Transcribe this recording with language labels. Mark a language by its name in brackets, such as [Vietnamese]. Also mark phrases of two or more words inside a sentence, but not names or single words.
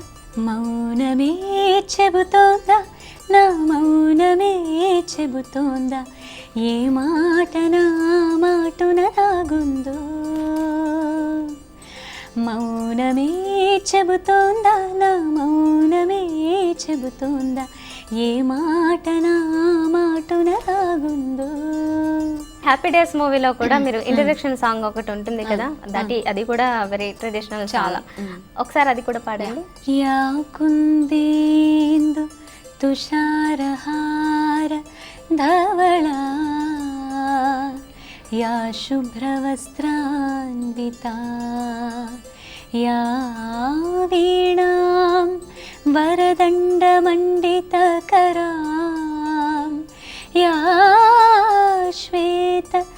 [Telugu] మౌనమే చెబుతోందా నా మౌనమే చెబుతోందా, ఏ మాట నా మాటున దాగుందో, మౌనమే చెబుతోందా నా మౌనమే చెబుతోందా, ఏ మాట నా మాటున దాగుందో. హ్యాపీ డేస్ మూవీలో కూడా మీరు [English] introduction song [Telugu] ఒకటి ఉంటుంది కదా, అది కూడా [English] very traditional [Telugu] చాలా, ఒకసారి అది కూడా పాడండి. [Sanskrit] యాకుందేందు ತುಷಾರಹಾರ ಧವಳ या शुभ्रवस्त्रान्विता या वीणां वरदण्डमण्डितकरां या श्वेत